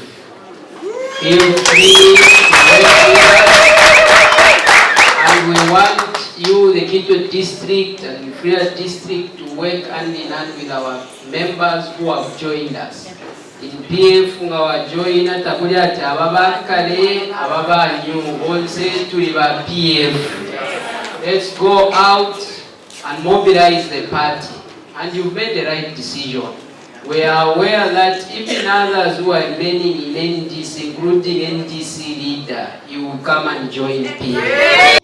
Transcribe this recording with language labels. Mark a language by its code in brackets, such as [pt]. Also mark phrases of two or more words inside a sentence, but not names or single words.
[en] Feel free to work here, and we want you, the district and Frere district to work hand in hand with our members who have joined us. [bem] In PF nga join takuli ati ababa kale ababa new bonse tuli ba PF. [en] Let's go out and mobilize the party. And you've made the right decision. We are aware that even others who are remaining in NDC, including NDC leader, you will come and join PF.